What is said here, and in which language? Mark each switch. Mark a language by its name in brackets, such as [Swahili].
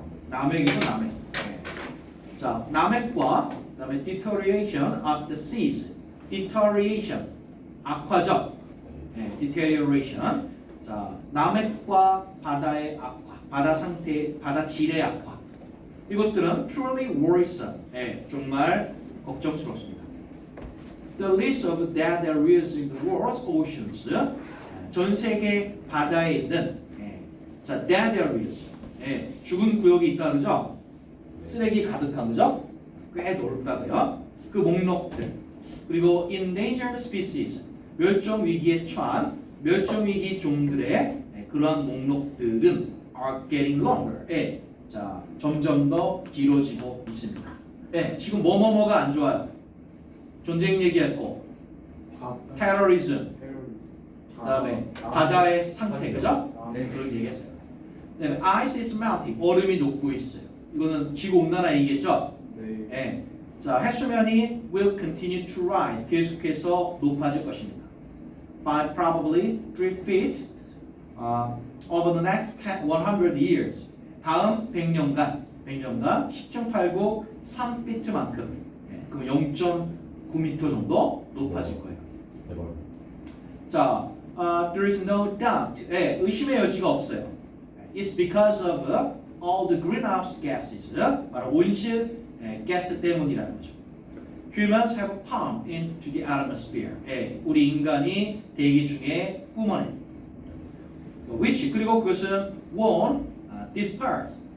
[Korean] 남획이죠, 남획. 자, 남획과 그 다음에 [English] deterioration of the seas. [Korean] deterioration, 악화적. deterioration. 자, 남획과 바다의 악화, 바다 상태, 바다 질의 악화. 이것들은 [English] truly worrisome. [Korean] 정말 걱정스럽습니다. [English] The list of dead areas in the world's oceans. [Korean] 전 세계 바다에 있는 자, dead areas. 죽은 구역이 있다 그러죠? 쓰레기 가득한 거죠? 꽤 넓다고요. 그 목록들. 그리고 [English] endangered species. [Korean] 멸종 위기에 처한 멸종 위기 종들의 그러한 목록들은 [English] are getting longer. [Korean] 자, 점점 더 길어지고 있습니다. 지금 뭐가 안 좋아요? 전쟁 얘기했고, 테러리즘, 그다음에 바다의 상태, 그죠? 네, 그런 얘기했어요. 그다음에 [English] ice is melting, [Korean] 얼음이 녹고 있어요. 이거는 지구 온난화 얘기겠죠? 네. 자, 해수면이 [English] will continue to rise, [Korean] 계속해서 높아질 것입니다. [English] By probably 3 feet over the next 100 years. [Korean] 다음 100년간 10중 8구 3피트만큼, 그럼 0.9m 정도 높아질 거예요. 자, [English] there is no doubt. [Korean] 의심의 여지가 없어요. [English] It's because of all the greenhouse gases. [Korean] 바로 온실 가스 때문이라는 거죠. [English] Humans have pumped into the atmosphere. [Korean] 우리 인간이 대기 중에 뿜어낸. [English] Which [Korean] 그리고 그것은 [English] won't disperse.